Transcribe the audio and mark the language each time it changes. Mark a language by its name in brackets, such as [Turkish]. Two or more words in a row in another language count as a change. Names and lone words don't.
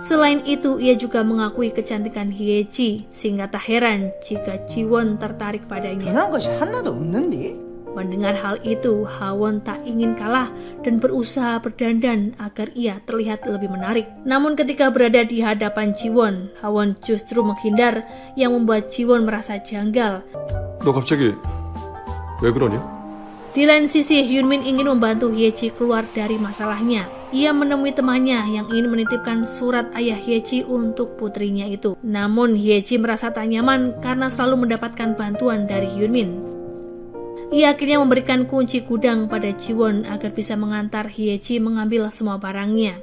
[Indonesian] Selain itu, ia juga mengakui kecantikan Hyeji, sehingga tak heran jika Jiwon tertarik padanya. Mendengar hal itu, Hawon tak ingin kalah dan berusaha berdandan agar ia terlihat lebih menarik. Namun ketika berada di hadapan Jiwon, Hawon justru menghindar yang membuat Jiwon merasa janggal. [Korean] 너 갑자기 왜 그러냐? [Indonesian] Di lain sisi, Hyunmin ingin membantu Hyeji keluar dari masalahnya. Ia menemui temannya yang ingin menitipkan surat ayah Hyeji untuk putrinya itu. Namun Hyeji merasa tak nyaman karena selalu mendapatkan bantuan dari Hyunmin. Ia akhirnya memberikan kunci gudang pada Jiwon agar bisa mengantar Hyeji mengambil semua barangnya.